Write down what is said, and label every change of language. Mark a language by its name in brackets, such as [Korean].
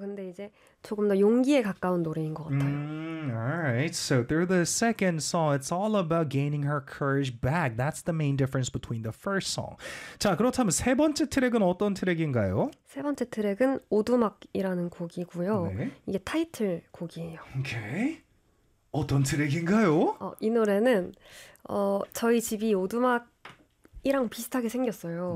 [Korean] 근데 이제 조금 더 용기에 가까운 노래인 것 같아요. [English] Alright, so through the second song, it's all about gaining her courage back. That's the main difference between the first song. [Korean] 자, 그렇다면 세 번째 트랙은 어떤 트랙인가요? 세 번째 트랙은 오두막이라는 곡이고요. 네. 이게 타이틀 곡이에요. Okay. 어떤 트랙인가요? 이 노래는 저희 집이 오두막이랑 비슷하게 생겼어요.